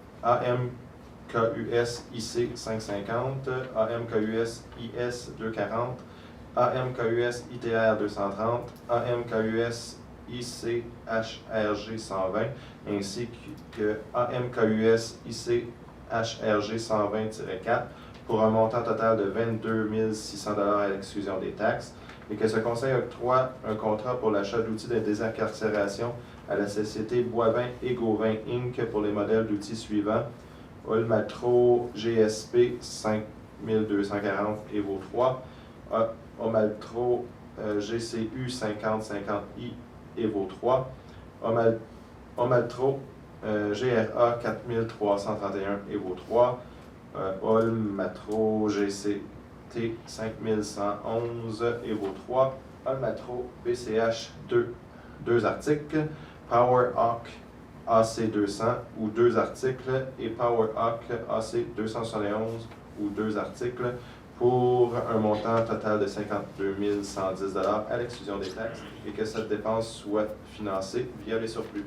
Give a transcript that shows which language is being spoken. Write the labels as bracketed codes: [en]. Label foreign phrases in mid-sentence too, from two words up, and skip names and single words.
[fr] AMKUS IC 550, AMKUS IS 240, AMKUS ITR 230, AMKUS ICHRG 120, ainsi que AMKUS ICHRG 120-4 pour un montant total de 22 600 $ à l'exclusion des taxes, et que ce conseil octroie un contrat pour l'achat d'outils de désincarcération à la société Boivin et Gauvin Inc. pour les modèles d'outils suivants: Olmatro GSP 5240 Evo 3, Omaltro GCU 5050i Evo 3, Omaltro GRA 4331 Evo 3, Olmatro GCT 5111 Evo 3, Olmatro BCH 2 2 articles, Power Hawk AC 200 ou 2 articles et Power Hawk AC 271 ou 2 articles pour un montant total de 52 110 $ à l'exclusion des taxes et que cette dépense soit financée via les surplus.